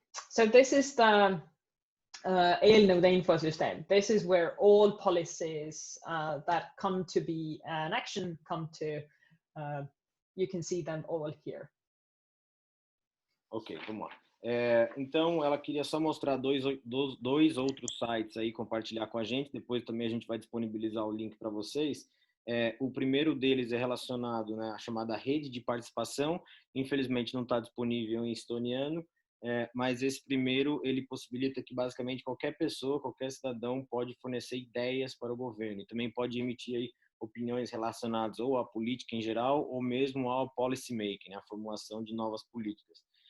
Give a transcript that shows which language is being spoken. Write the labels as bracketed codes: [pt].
[en] So this is the eelnõude infosüsteem. This is where all policies that come to be an action come to, you can see them all here. [pt] Ok, vamos lá. Então, ela queria só mostrar dois outros sites aí, compartilhar com a gente. Depois também a gente vai disponibilizar o link para vocês. O primeiro deles é relacionado, né, à chamada rede de participação. Infelizmente não está disponível em estoniano, mas esse primeiro ele possibilita que basicamente qualquer pessoa, qualquer cidadão pode fornecer ideias para o governo e também pode emitir aí opiniões relacionadas ou à política em geral ou mesmo ao policy making, né, a formulação de novas políticas.